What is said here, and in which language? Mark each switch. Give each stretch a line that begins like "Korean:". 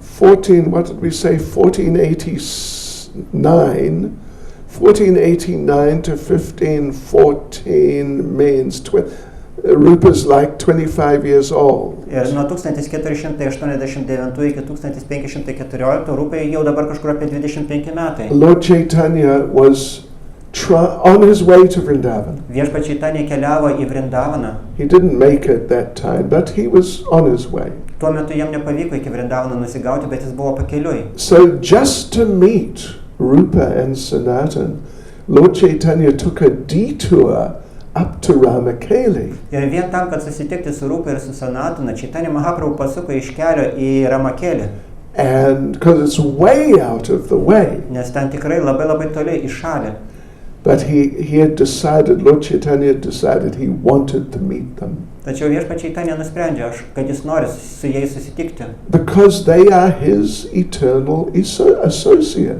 English: 14, what did we say, 1489 to 1514 means Rupa's like 25 years old.
Lithuanian: Ir nuo 1489 iki 1514 Rupai jau dabar kažkur apie 25 metai.
English: Lord Chaitanya was on his way to Vrindavan.
Lithuanian: Viešpats Chaitanya keliavo į Vrindavaną.
English: He didn't make it that time, but he was on his way.
Lithuanian: Tuo metu jam nepavyko iki Vrindavano nusigauti, bet jis buvo pakeliui.
English: So just to meet Rupa and Sanatan, Lord Chaitanya took a detour up to Ramakeli.
Lithuanian: Ir vien tam, kad susitikti su Rupa ir su Sanatana, Chaitanya Mahaprabhu pasuko iš kelio į Ramakelį.
English: And because it's way out of the way.
Lithuanian: Nes ten tikrai labai toli į šalį.
English: But he had decided, Lord Chaitanya had decided he wanted to meet them.
Lithuanian: Tačiau viešpats Chaitanya nusprendė, kad jis nori su jais susitikti.
English: Because they are his eternal associates.